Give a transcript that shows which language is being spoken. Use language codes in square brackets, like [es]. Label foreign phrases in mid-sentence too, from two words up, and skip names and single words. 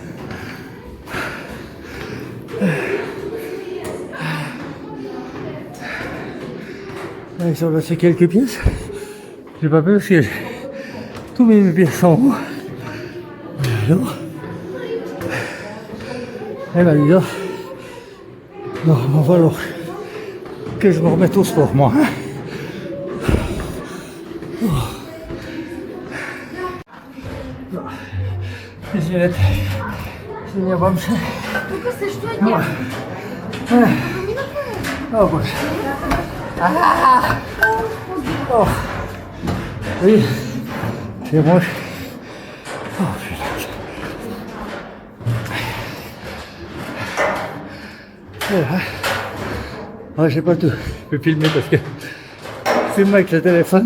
[fr] Allez, sur là, c'est quelques pièces. J'ai pas pu parce que tous mes pièces sont en haut. Alors, et ben, dis donc. Non, il va falloir que je me remette au sport, moi. [bg] Извините, извинявам се. Тук също е тя. О, боже. О, [fr] oui, c'est moi. Oh, putain. Ah, j'ai pas tout. Je peux filmer parce que je filme avec le téléphone.